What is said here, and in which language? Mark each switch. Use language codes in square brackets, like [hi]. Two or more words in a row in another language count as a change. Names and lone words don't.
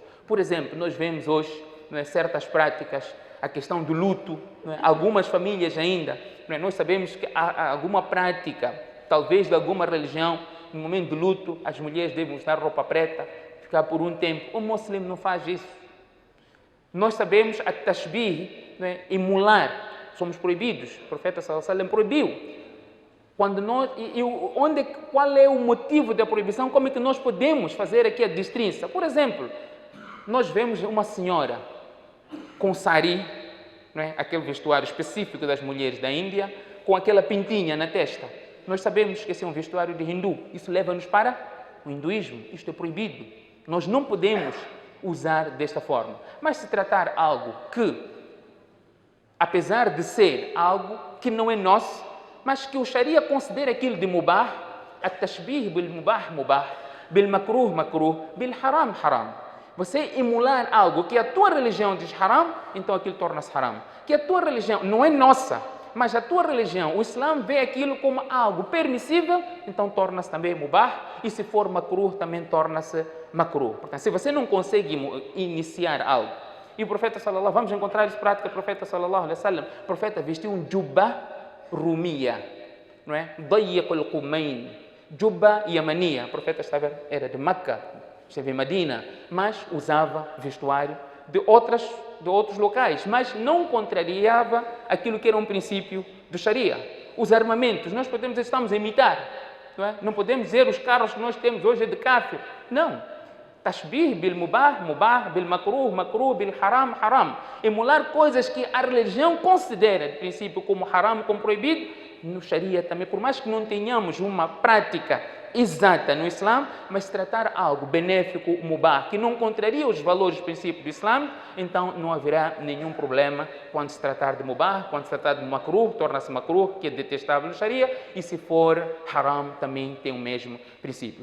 [pt] Por exemplo, nós vemos hoje, não é, certas práticas, a questão do luto, não é, algumas famílias ainda, não é, nós sabemos que há alguma prática, talvez de alguma religião, no momento do luto, as mulheres devem usar roupa preta, ficar por um tempo. O muçulmano não faz isso. Nós sabemos a tashbih, né, emular, somos proibidos. O profeta [ar] صلى الله عليه وسلم [pt] proibiu. Qual é o motivo da proibição? Como é que nós podemos fazer aqui a distinção? Por exemplo, nós vemos uma senhora com sari, né, aquele vestuário específico das mulheres da Índia, com aquela pintinha na testa. Nós sabemos que esse é um vestuário de hindu. Isso leva-nos para o hinduísmo, isto é proibido. Nós não podemos usar desta forma. Mas se tratar algo que, apesar de ser algo que não é nosso, mas que o Sharia considera aquilo de mubah, [ar] التشبه بالمباح مباح بالمكروه مكروه بالحرام حرام. [pt] Você emular algo que a tua religião diz haram, então aquilo torna-se haram. Que a tua religião não é nossa, mas a tua religião, o Islã, vê aquilo como algo permissível, então torna-se também mubah, e se for makruh, também torna-se makruh. Portanto, se você não consegue iniciar algo, e o profeta sallallahu, vamos encontrar isso prática, o profeta [ar] صلى الله عليه وسلم, [pt] o profeta vestiu um [ar] جبة رومية, [pt] não é? [ar] ضيق الكمين، جبة يمانية, [pt] o profeta era de Meca, esteve em Medina, mas usava vestuário de outros locais, mas não contrariava aquilo que era um princípio do Sharia. Os armamentos, nós podemos dizer, estamos a imitar, não é? Não podemos dizer os carros que nós temos hoje é de kafir, não. [ar] تشبه بالمباح، مباح، بالمكروه، مكروه، بالحرام، حرام. [pt] Emular coisas que a religião considera, de princípio, como haram, como proibido, no Sharia também, por mais que não tenhamos uma prática exata no Islã, mas tratar algo benéfico, mubah, que não contraria os valores e princípios do Islã, então não haverá nenhum problema quando se tratar de mubah, quando se tratar de makruh, torna-se makruh, que é detestável no Sharia, e se for haram, também tem o mesmo princípio.